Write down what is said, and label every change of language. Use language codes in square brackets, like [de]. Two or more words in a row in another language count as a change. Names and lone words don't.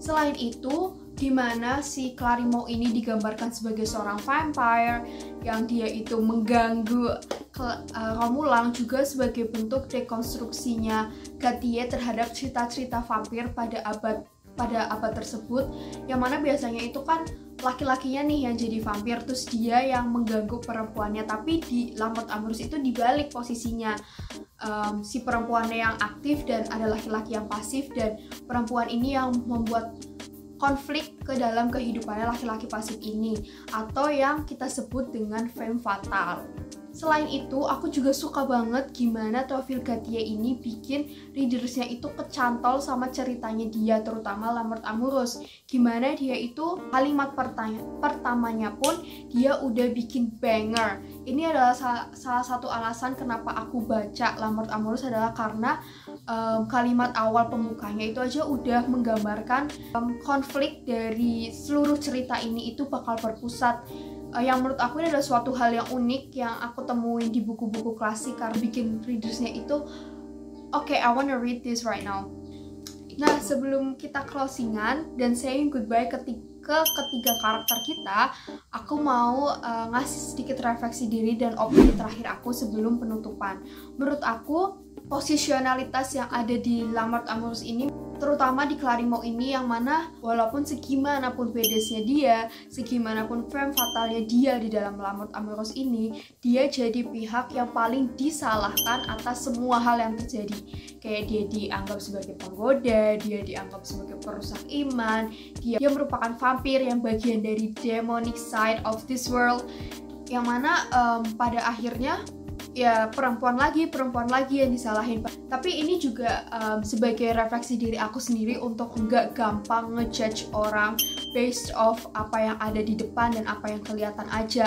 [id] Selain itu, Dimana si Clarimo ini digambarkan sebagai seorang vampire yang dia itu mengganggu Romulan, juga sebagai bentuk dekonstruksinya Gautier terhadap cerita-cerita vampir pada abad tersebut, yang mana biasanya itu kan laki-lakinya nih yang jadi vampir, terus dia yang mengganggu perempuannya. Tapi di La Mort Amoureuse itu dibalik posisinya, si perempuannya yang aktif dan ada laki-laki yang pasif, dan perempuan ini yang membuat konflik ke dalam kehidupannya laki-laki pasif ini, atau yang kita sebut dengan [fr] femme fatale. [id] Selain itu, aku juga suka banget gimana Théophile Gautier ini bikin readersnya itu kecantol sama ceritanya dia, terutama La Mort Amoureuse. Gimana dia itu kalimat pertamanya pun dia udah bikin banger. Ini adalah salah satu alasan kenapa aku baca La Mort Amoureuse, adalah karena kalimat awal pembukanya itu aja udah menggambarkan konflik dari seluruh cerita ini itu bakal berpusat. Yang menurut aku ini adalah suatu hal yang unik yang aku temuin di buku-buku klasik, karena bikin readersnya itu [en] okay, I wanna read this right now. [id] Nah, sebelum kita closingan dan [en] saying goodbye [id] ke ketiga karakter kita, aku mau ngasih sedikit refleksi diri dan opini terakhir aku sebelum penutupan. Menurut aku, posisionalitas yang ada di La Mort Amoureuse ini, terutama di Clarimo ini, yang mana walaupun segimanapun bedesnya dia, segimanapun [fr] femme fatalnya [id] dia di dalam La Mort Amoureuse ini, dia jadi pihak yang paling disalahkan atas semua hal yang terjadi. Kayak dia dianggap sebagai penggoda, dia dianggap sebagai perusak iman, dia merupakan vampir yang bagian dari [en] demonic side of this world, [id] yang mana pada akhirnya ya perempuan lagi yang disalahin. Tapi ini juga sebagai refleksi diri aku sendiri untuk nggak gampang ngejudge orang [en] based off [id] apa yang ada di depan dan apa yang kelihatan aja.